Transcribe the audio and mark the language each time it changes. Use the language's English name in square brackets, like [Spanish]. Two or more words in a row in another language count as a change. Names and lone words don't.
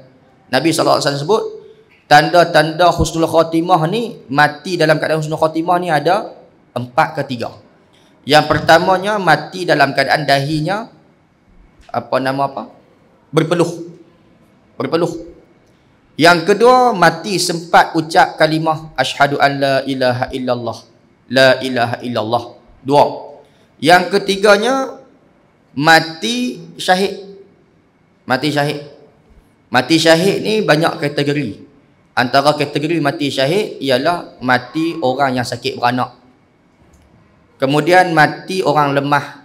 [Malay] Nabi SAW sebut, tanda-tanda [Arabic] husnul khatimah [Malay] ni, mati dalam keadaan [Arabic] husnul khatimah [Malay] ni ada 4 ke 3. Yang pertamanya, mati dalam keadaan dahinya, berpeluh. Yang kedua, mati sempat ucap kalimah [Arabic] asyhadu an la ilaha illallah. La ilaha illallah. 2. [Malay] Yang ketiganya, mati syahid. Mati syahid. Mati syahid ni banyak kategori. Antara kategori mati syahid ialah mati orang yang sakit beranak. Kemudian mati orang lemah.